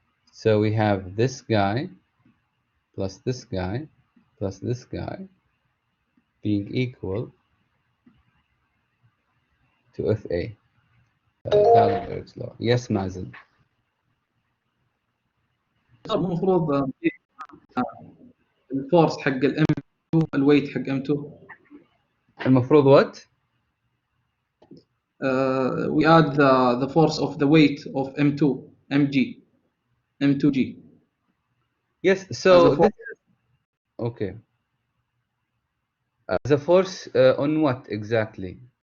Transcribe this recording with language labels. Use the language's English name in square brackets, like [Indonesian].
[English] So we have this guy plus this guy plus this guy being equal to Fa. Dallenberg's law. Yes, Mazen. [Arabic] مو المفروض الفورس حق الام 2 الويت حق ام 2 المفروض [English] what? we add the force of the weight of M2 M2G. Yes, As so a this is okay. The force on what exactly?